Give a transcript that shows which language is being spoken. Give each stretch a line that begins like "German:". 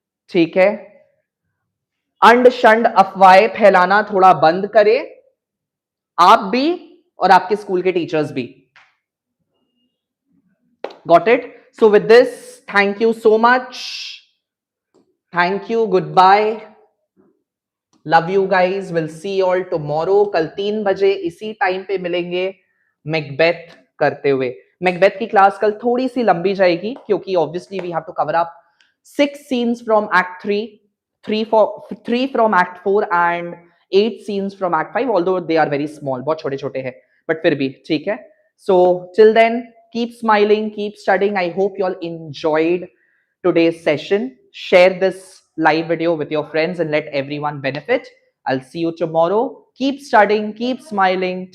Hindi: ठीक है, अंड शंड अफवाहें फैलाना थोड़ा बंद करें, आप भी और आपके स्कूल के टीचर्स भी।
English: Got it? So with this, thank you so much. Thank you. Goodbye. Love you guys. We'll see you all tomorrow.
Hindi: कल 3 बजे इसी टाइम पे मिलेंगे मैकबेथ करते हुए। मैकबेथ की क्लास कल थोड़ी सी लंबी जाएगी क्योंकि
English: obviously we have to cover up 6 scenes from Act 3, 3 from Act 4 and 8 scenes from Act 5, although they are very small,
Hindi: बहुत छोटे छोटे हैं,
English: but
Hindi: फिर भी ठीक है।
English: So till then, keep smiling, keep studying. I hope you all enjoyed today's session. Share this live video with your friends and let everyone benefit. I'll see you tomorrow. Keep studying, keep smiling.